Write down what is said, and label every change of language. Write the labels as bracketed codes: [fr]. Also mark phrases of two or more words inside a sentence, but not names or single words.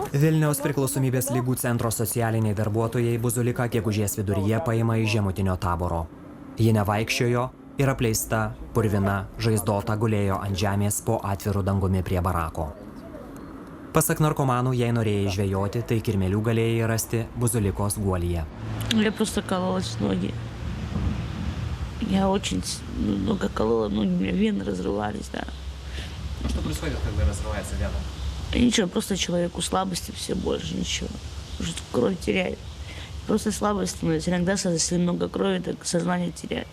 [lt] Vilniaus priklausomybės lygų centro socialiniai darbuotojai Buzulika gegužės viduryje paima iš žemutinio taboro. Ji nevaikščiojo ir apleista, purvina, žaizdota gulėjo ant žemės po atviru dangumi prie barako. Pasak narkomanų, jei norėjai žvejoti, tai kirmėlių galėjai rasti Buzulikos guolyje. [ru] Я просто кололась в ноги. Я очень много колола, ноги у меня вены разрывались, да. Что происходит, когда разрывается вена? Ничего, просто человеку слабости все больше, ничего. Уже кровь теряет. Просто слабость становится. Иногда, если много крови, так сознание теряет.